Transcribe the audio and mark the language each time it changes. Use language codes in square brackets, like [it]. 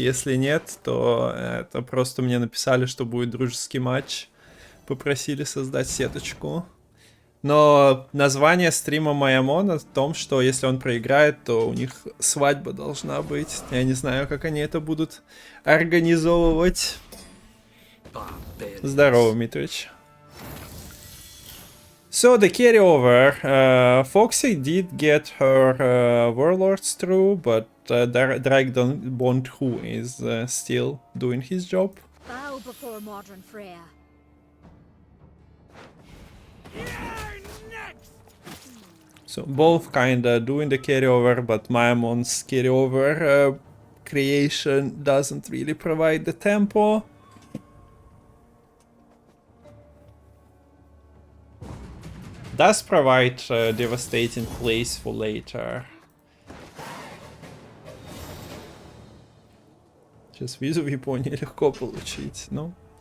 [ru] Если нет, то это просто мне написали, что будет дружеский матч. Попросили создать сеточку. Но название стрима Myamon о том, что если он проиграет, то у них свадьба должна быть. Я не знаю, как они это будут организовывать. Здорово, Митрич. [en] So the carryover, Foxy did get her warlords through, but Dragbond who is still doing his job. Bow before modern Freya. So both kinda doing the carryover, but Myamon's carryover creation doesn't really provide the tempo. Does provide devastating plays for later. [ru] Сейчас визу в Японии легко получить, ну.